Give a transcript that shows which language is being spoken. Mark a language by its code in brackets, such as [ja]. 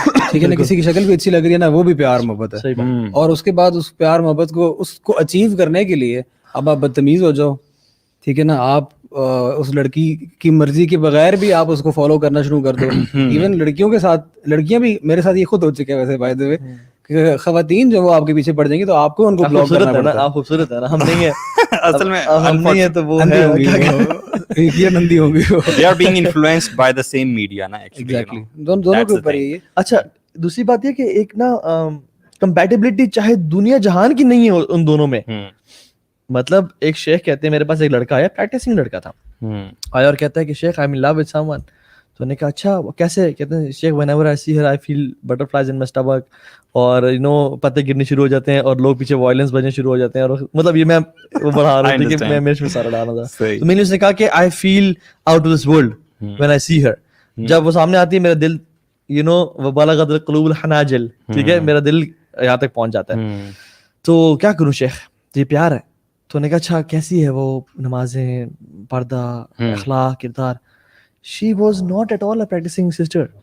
[ur] ٹھیک ہے نا, کسی کی شکل بھی اچھی لگ رہی ہے نا, وہ بھی پیار محبت ہے. اور اس کے بعد اس پیار محبت کو اس کو اچیو کرنے کے لیے اب آپ بدتمیز ہو جاؤ, ٹھیک ہے نا, آپ اس لڑکی کی مرضی کے بغیر بھی آپ اس کو فالو کرنا شروع کر دو. ایون لڑکیوں کے ساتھ, لڑکیاں بھی, میرے ساتھ یہ خود ہو چکا ہے ویسے [en] by the way, [ur] کہ خواتین جو وہ آپ کے پیچھے پڑ جائیں گی تو آپ کو ان کو بلاک کرنا پڑتا ہے. آپ خوبصورت ہے نا, ہم نہیں ہیں اصل میں, ہم نہیں ہیں تو وہ ہے یہ نندی ہوں گی, [en] they are being influenced by the same media [ur] نا, ایگزیکٹلی دونوں کے اوپر یہ. اچھا دوسری بات یہ کہ ایک نا کمپیٹیبلٹی چاہے دنیا جہان کی نہیں ہے ان دونوں میں. مطلب ایک شیخ کہتے ہیں, میرے پاس ایک لڑکا آیا, پریکٹسنگ لڑکا تھا, آیا اور کہتا ہے کہ شیخ [en] I am in love with someone. [ur] تو نے کہا اچھا کیسے؟ کہتے ہیں شیخ [en] whenever I see her I feel butterflies in my stomach, [ur] اور پتے گرنے شروع ہو جاتے ہیں اور لوگ پیچھے وائلنس بجنے شروع ہو جاتے ہیں, اور مطلب یہ میں وہ بڑھا رہا ہوں کہ میں میرے میں سارا ڈالا تھا. تو میں نے اس نے کہا کہ [en] I feel out of this world when I see her. [ur] جب وہ سامنے آتی ہے میرا دل [ar] وبلغت القلوب الحناجر, [ur] ٹھیک ہے, میرا دل یہاں تک پہنچ جاتا ہے. تو کیا کروں شیخ, یہ پیار ہے. تو نے کہا اچھا کیسی ہے وہ, نمازیں, پردہ, اخلاق, کردار. [en] She was not at all a practicing sister.